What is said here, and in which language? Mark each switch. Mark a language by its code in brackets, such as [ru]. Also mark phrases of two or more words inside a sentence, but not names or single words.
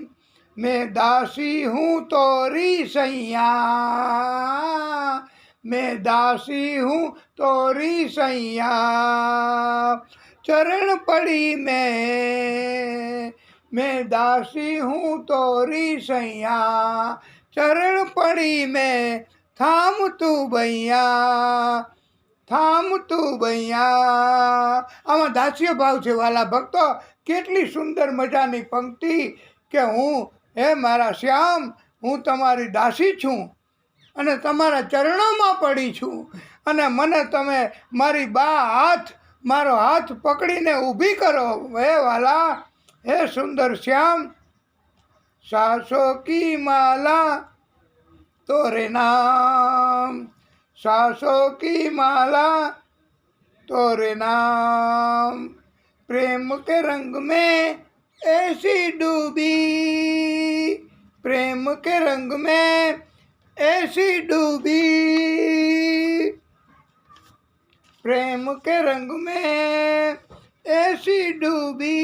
[hi] मैं दासी हूँ तोरी सैया, मैं दासी हूँ तोरी सैया। चरण पड़ी मैं दासी हूँ तोरी सैया। चरण पड़ी मैं थाम तू भैया, थाम तू भैया। [gu] આમાં દાસ્ય ભાવ છે વાલા ભક્તો। કેટલી સુંદર મજાની પંક્તિ કે હું હે મારા શ્યામ, હું તમારી દાસી છું અને તમારા ચરણોમાં પડી છું અને મને તમે મારી મારો હાથ પકડીને ઊભી કરો હે વાલા, હે સુંદર શ્યામ। [hi] सासो की माला तोरे नाम, सांसों की माला तोरे नाम। प्रेम के रंग में ऐसी डूबी, प्रेम के रंग में ऐसी डूबी, प्रेम के रंग में ऐसी डूबी।